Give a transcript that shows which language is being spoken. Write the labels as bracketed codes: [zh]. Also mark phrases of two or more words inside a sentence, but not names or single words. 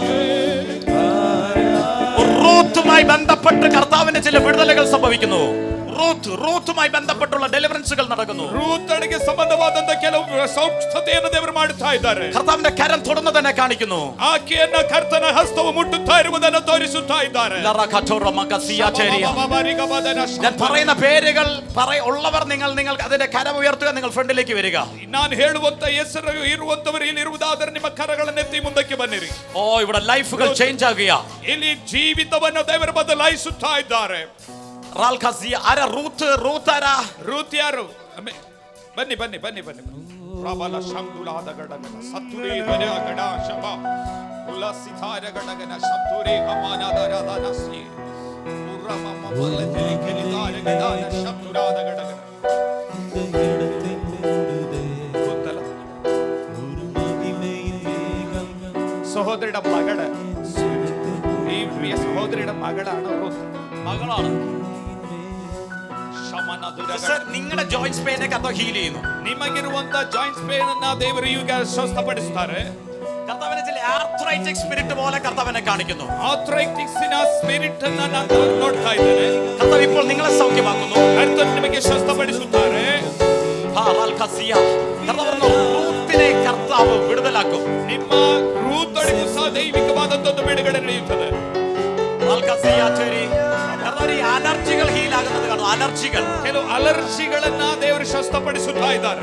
[ml] റൂത്തുമായി ബന്ധപ്പെട്ട് കർത്താവിന്റെ ചില വിടുതലുകൾ സംഭവിക്കുന്നു. റൂത്തുമായി ബന്ധപ്പെട്ടുള്ള ഡെലിവറൻസുകൾ നടക്കുന്നു. [kn] ರೂತಳಿಗೆ ಸಂಬಂಧವಾದಂತ ಕೆಲವು ಸ್ವಸ್ಥತೆಯನ್ನು ದೇವರು ಮಾಡುತ್ತಾ ಇದ್ದಾರೆ. [ml] കർത്താവിന്റെ കരം തൊടുന്നതിനെ കാണിക്കുന്നു. [kn] ಆಕೆಯನ್ನ ಕರ್ತನ ಹಸ್ತವು ಮುಟ್ಟುತ್ತಾ ಇರುವುದನ್ನು ತೋರಿಸುತ್ತಾ ಇದ್ದಾರೆ. [ml] ഞാൻ പറയുന്ന പേരുകൾ ഉള്ളവർ നിങ്ങൾ അതിന്റെ കരം ഉയർത്തുക. നിങ്ങൾ ഫ്രണ്ടിലേക്ക് വരിക. [kn] ನಾನು ಹೇಳುವಂತ ಹೆಸರು ಇರುವಂತವರು ಇಲ್ಲಿ ಇರುವುದಾದರೆ ನಿಮ್ಮ ಕರಗಳನ್ನು ಎತ್ತಿ ಮುಂದಕ್ಕೆ ಬನ್ನಿರಿ. [ml] ഓ, ഇവിടെ [en] lives change [ml] ആകുക. [kn] ಇಲ್ಲಿ ಜೀವಿತವನ್ನು ದೇವರು ಬದಲಾಯಿಸುತ್ತಾ ಇದ್ದಾರೆ. ರೂತ್ ಯಾರು? ಬನ್ನಿ ಬನ್ನಿ ಬನ್ನಿ ಬನ್ನಿ. ಪ್ರಬಲ ಶಂಗುಲಾದ ಗಡಗನ ಸತ್ತುರಿ ಧ್ವನ ಗಡ ಶಬ ಉಲ್ಲಸಿತಾರ ಗಡಗನ ಸತ್ತುರಿ ಅಮಾನದ ರಾಧನಸಿ ಉರ್ರಮ ಮಲ್ಲತೆ ಕೆಲಿದಾರ ಗಡನ ಶಬ್ದುರಾದ ಗಡಗನ ಗೊತ್ತಲ್ಲ. [ml] സഹോദരിയുടെ മകള്, ഈ പ്രിയ സഹോദരിയുടെ മകളാണ് റൂത്ത്. മകളാണ്. നിങ്ങളുടെ [en] joints pain [ml] കർത്താവ് ഹീൽ ചെയ്യുന്നു. [kn] ನಿಮಗಿರುವಂತ [en] joints pain [kn] ಅನ್ನ ದೇವರು ಈಗ ಸ್ವಸ್ಥಪಡಿಸುತ್ತಾರೆ. [ml] കർത്താവിനെ ചില [en] arthritic spirit [ml] പോലെ കർത്താവിനെ കാണിക്കുന്നു. [en] arthritics spirit [kn] ಅನ್ನ ನಾನು ನೋಡ್ತಾ ಇದ್ದೇನೆ. [ml] കർത്താവ് ഇപ്പോൾ നിങ്ങളെ സൗഖ്യമാക്കുന്നു. [kn] ಕರ್ತನು ನಿಮಗೆ ಸ್ವಸ್ಥಪಡಿಸುತ್ತಾರೆ. [ml] റൂത്തിനെ കർത്താവ് വിടുതലാക്കും. [kn] ನಿಮ್ಮ ರೂತಳಿಗೂ ಸಹ ದೈವಿಕವಾದಂತದ್ದು ಬಿಡುಗಡೆ ನಡೆಯುತ್ತದೆ. [ml] അലർജികൾ ഹീൽ ആകുന്നത് കാണും. അലർജികൾ, [kn] ಕೆಲವು ಅಲರ್ಜಿಗಳನ್ನ ದೇವರು ಸ್ವಸ್ಥಪಡಿಸುತ್ತಾ ಇದ್ದಾರೆ.